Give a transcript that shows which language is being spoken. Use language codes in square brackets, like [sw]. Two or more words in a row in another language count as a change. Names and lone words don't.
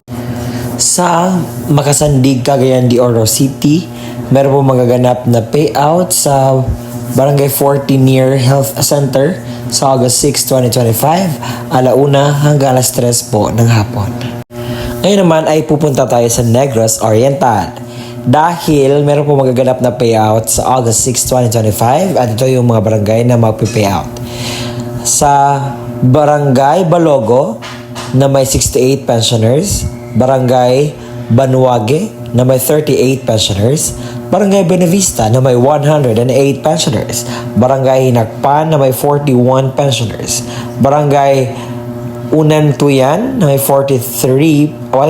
[tl] Sa Makasandig, Cagayan de Oro City, meron po magaganap na payout sa Barangay 40 near Health Center sa August 6, 2025, alauna hanggang alas 3 po ng hapon. Ngayon naman ay pupunta tayo sa Negros Oriental dahil meron po magaganap na payout sa August 6, 2025 at ito yung mga barangay na magpi-payout. Sa Barangay Balogo na may 68 pensioners, Barangay Banuage na may 38 pensioners, Barangay Benavista na may 108 pensioners, Barangay Hinakpan na may 41 pensioners, Barangay Unantuyan na may 43